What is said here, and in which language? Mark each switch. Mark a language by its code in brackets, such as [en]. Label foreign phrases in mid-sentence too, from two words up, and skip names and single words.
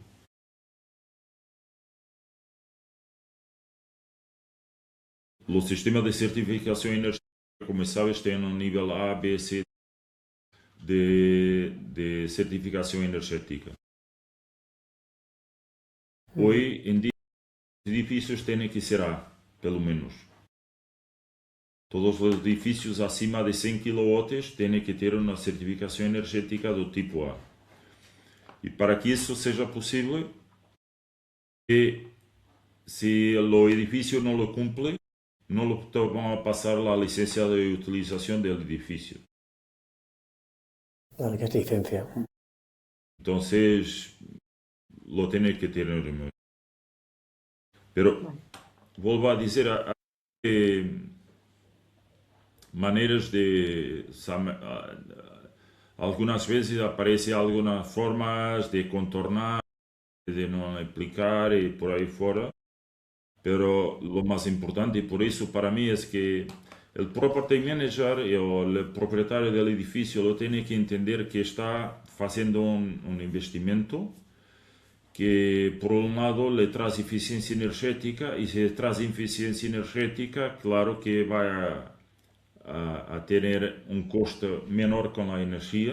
[es] Los sistemas de certificación energética, como sabes, tienen un nivel A, B, C de certificación energética. Ujú. Hoy en día, los edificios tienen que ser A, [pt] pelo menos. [es] Todos los edificios [pt] acima de 100 kW [es] tienen que [pt] ter uma certificação energética do tipo A. E para que isso seja possível, se o edifício não [es] lo cumple, [pt] não [es] lo van a pasar a licencia [pt] de utilização do edifício. [es] Vale, que es licencia. Então, lo tiene que ter en mente. Pero, Vale. vuelvo a [pt] dizer, eh, maneiras de... [es] Algunas veces aparece algunas formas de contornar, de no aplicar y por ahí fuera. Pero lo más importante, y por eso para mí es que el [en] property manager [es] o el propietario del edificio lo tiene que entender que está haciendo un investimento que por un lado le trae eficiencia energética y si trae eficiencia energética, claro que va a tener un coste menor con la energía.